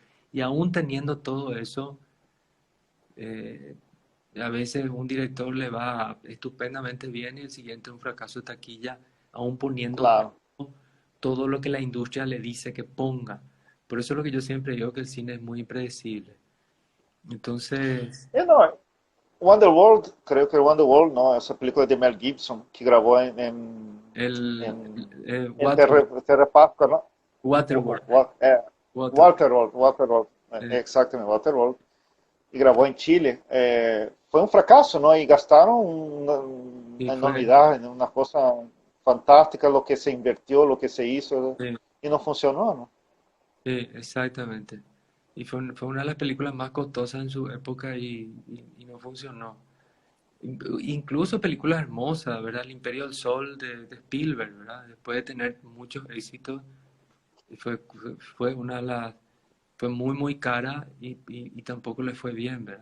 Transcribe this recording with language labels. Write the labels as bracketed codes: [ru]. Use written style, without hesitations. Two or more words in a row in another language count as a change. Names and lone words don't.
[es] Y aún teniendo todo eso, eh, a veces un director le va estupendamente bien y el siguiente un fracaso de taquilla, aún poniendo claro. todo lo que la industria le dice que ponga. Por eso es lo que yo siempre digo que el cine es muy impredecible. Entonces, [pt] E não, Wonderworld, creio que era Wonderworld, não, essa película de Mel Gibson, que gravou em Terra Pasca, não? Waterworld, Water, Waterworld, eh, exatamente, Waterworld, e gravou em Chile. Foi um fracasso, não? E gastaram [es] y [pt] uma [es] fue, [pt] enormidade, uma coisa fantástica, [es] lo que se invirtió, lo que se hizo, sí, [pt] e não funcionou, não? [es] sí, exactamente. Y fue una de las películas más costosas en su época y no funcionó. Incluso películas hermosas, ¿verdad? El Imperio del Sol de Spielberg, ¿verdad? Después de tener muchos éxitos, fue una de las, fue muy, muy cara y tampoco le fue bien, ¿verdad?